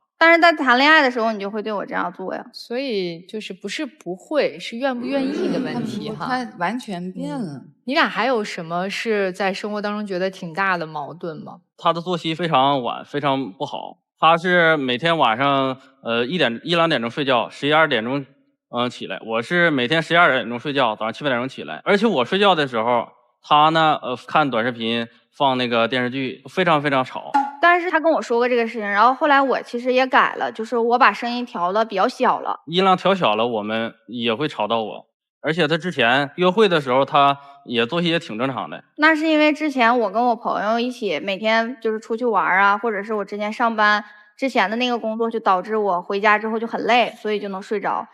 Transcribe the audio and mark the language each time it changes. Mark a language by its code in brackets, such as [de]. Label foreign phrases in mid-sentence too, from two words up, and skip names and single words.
[zh] 但是在談戀愛的時候，你就會對我這樣做呀。所以就是不是不會，是願不願意的問題哈。他完全變了。你倆還有什麼是在生活當中覺得挺大的矛盾嗎？他的作息非常晚，非常不好。他是每天晚上1、2 點鐘睡覺，11、2點鐘起來。我是每天11、2點鐘睡覺，早上7、8點鐘起來。而且我睡覺的時候，他呢看短視頻，放那個電視劇，非常非常吵。但是他跟我說過這個事情，然後後來我其實也改了，就是我把聲音調的比較小了。音量調小了，我們也會吵到我。而且他之前約會的時候，他也作息也挺正常的。那是因為之前我跟我朋友一起每天就是出去玩或者是我之前上班之前的那个工作，就導致我回家之後就很累，所以就能睡着。